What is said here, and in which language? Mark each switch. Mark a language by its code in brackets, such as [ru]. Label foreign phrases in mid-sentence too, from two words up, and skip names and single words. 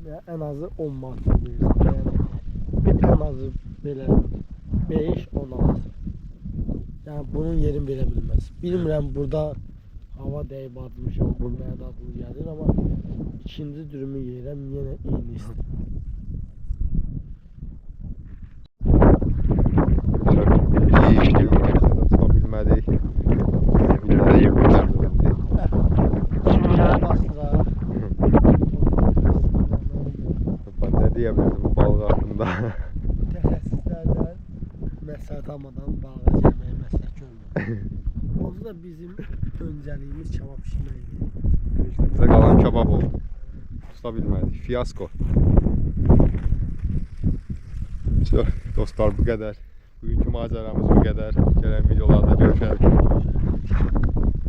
[az] Yəni, ən azı 10 manat verirsən. Yəni, ən azı belə 5-10 Yəni bunun yerini verə bilməz. Bilmirəm burada hava dəyib atmışam, bu mənə dadlı gəlir, amma ikinci dürümü yeyirəm, yenə eyni isti. [tr] İyi işte tutabilmədik. [az] Bizimkiləri yıkmışlardı indi. [tr] Bastıra. Ben ne diyebilirdim bu balık hakkında? [az] Mütəxəssislərdən məsləhət almadan balığa gəlməyi məsləhət görmürəm. Olsa da bizim öncəliyimiz kebab pişirməkdir. [tr] İşte bize kalan kebap oldu. Tutabilmədik. Fiyasko. İşte dostlar bu kadar. Bugünkü maceramız bu kadar. Gelen videolarda görüşelim.